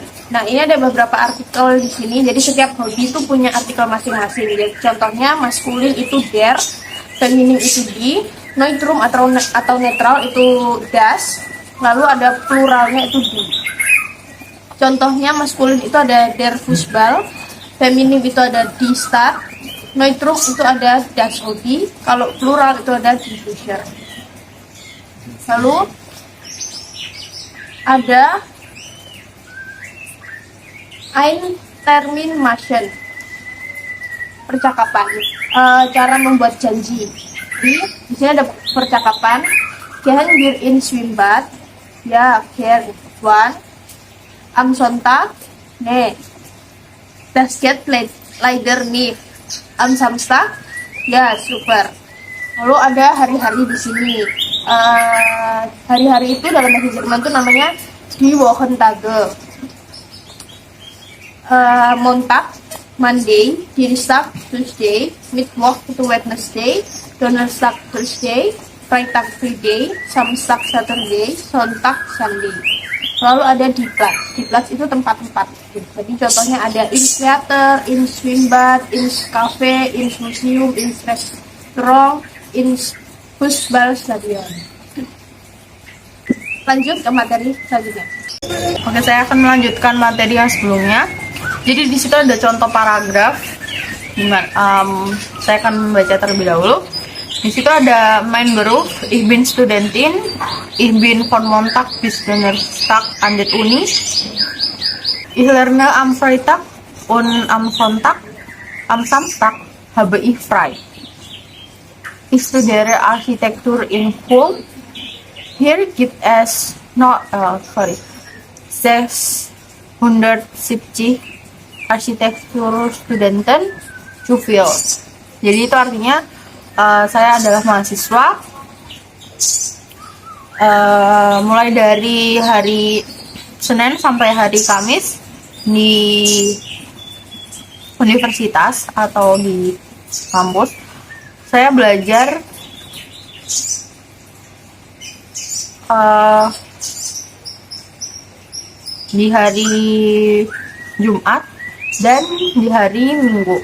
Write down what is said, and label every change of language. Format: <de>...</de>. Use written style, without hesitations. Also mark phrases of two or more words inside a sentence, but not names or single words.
<id>Nah, ini ada beberapa artikel di sini. Jadi setiap hobi itu punya artikel masing-masing. Jadi contohnya maskulin itu der, feminim itu die, neutrum atau netral itu das, lalu ada pluralnya itu die. Contohnya maskulin itu ada</id> <de>der Fußball,</de> <id>feminim itu ada</id> <de>die Stadt,</de> <id>neutrum itu ada</id> <de>das Hobby,</de> <id>kalau plural itu ada</id> <de>die Bücher.</de> <id>Lalu ada</id> <de>ein Termin machen,</de> <id>percakapan, cara membuat janji. Di sini ada percakapan.</id> <de>Gehen wir in Schwimmbad? Ya, gern. Wann? Am Sonntag? Nee. Das geht leider nicht. Am Samstag? Ya, super.</de> <id>Lalu ada hari-hari di sini. Hari-hari itu dalam bahasa Jerman itu namanya</id> <de>die Wochentage. Montag, Monday, Dienstag, Tuesday, Mittwoch itu Wednesday, Donnerstag, Thursday, Freitag, Friday, Samstag, Saturday, Sonntag, Sunday.</de> <id>Lalu ada</id> <de>die Platz. Die Platz</de> <id>itu tempat-tempat. Jadi contohnya ada</id> <de>in theater, in Schwimmbad, in cafe, in museum, in restaurant, in Fußballstadion.</de> <id>Lanjut ke materi selanjutnya. Oke, saya akan melanjutkan materi yang sebelumnya. Jadi di situ ada contoh paragraf. Saya akan membaca terlebih dahulu. Di situ ada</id> <de>mein Beruf, ich bin Studentin, ich bin von Montag bis Donnerstag an der Uni, ich lerne am Freitag und am Sonntag, am Samstag habe ich frei. Ich studiere Architektur in Köln. Hier gibt es 670 Architekturstudenten zu viel.</de> <id>Jadi itu artinya saya adalah mahasiswa mulai dari hari Senin sampai hari Kamis di universitas atau di kampus saya belajar di hari Jumat dan di hari Minggu.</id>